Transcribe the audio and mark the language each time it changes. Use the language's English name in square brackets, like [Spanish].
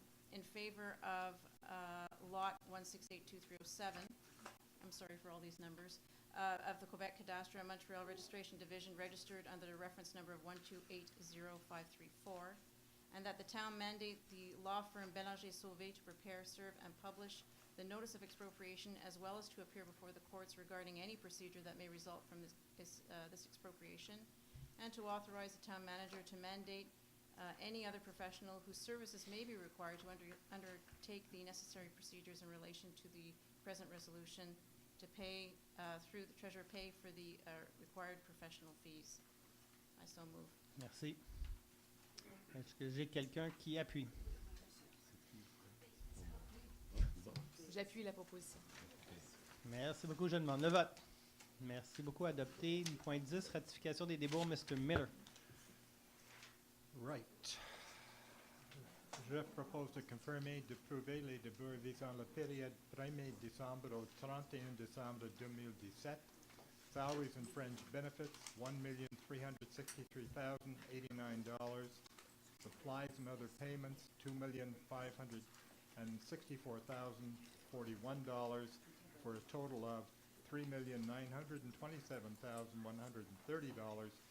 [English] in favor of lot 1682307, I'm sorry for all these numbers, of the Quebec Cadastre Montreal Registration Division, registered under the reference number of 1280534, and that the town mandate the law firm Bélanger Sauvé to prepare, serve, and publish the notice of expropriation, as well as to appear before the courts regarding any procedure that may result from this expropriation, and to authorize the town manager to mandate any other professional whose services may be required to undertake the necessary procedures in relation to the present resolution, to pay through the treasurer pay for the required professional fees. I so move. [French] Merci. Est-ce que j'ai quelqu'un qui appuie? J'appuie la proposition. Merci beaucoup. Je demande le vote. Merci beaucoup. Adopté. Point 10, ratification des débours, Mr. Miller. [English] Right. [French] Je propose de confirmer d'approuver les débours visant la période 1er décembre au 31 décembre 2017. [English] Salaries and fringe benefits, $1,363,089. Supplies and other payments, $2,564,041, for a total of $3,927,130.